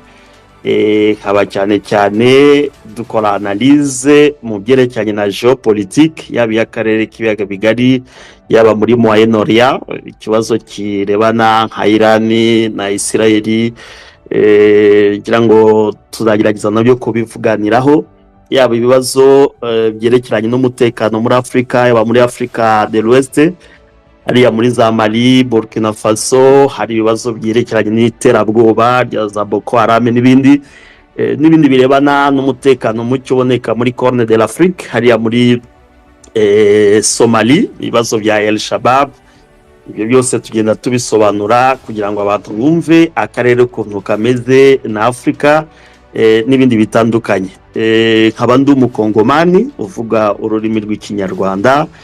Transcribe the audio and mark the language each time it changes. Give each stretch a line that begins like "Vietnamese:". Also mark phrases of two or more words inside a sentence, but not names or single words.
Kinyarwanda: Haba cyane dukora analyse mu byerekeranye na geopolitique, yaba y'akarere k'ibiyaga bigari, yaba muri Moyen-Orient, ikibazo kirebana nka Iran na Israel, ngira ngo tuzagerageza nabyo kubivuganiraho, yaba ibibazo byerekeranye n'umutekano muri Afrika, yaba muri Afrika de l'Ouest, hariya muri za Mali, Burkina Faso, hari ibibazo byerekeranye n'iterabwoba rya za Boko Haram n'ibindi birebana n'umutekano mucyo uboneka muri Corne de l'Afrique, hariya muri Somali, ibibazo bya El Shabab. Ibyo byose tugenda tubisobanura kugira ngo abantu bumve akarere ukuntu kameze na Afrika, n'ibindi bitandukanye. Nkaba ndi umukongomani uvuga ururimi rw'ikinyarwanda.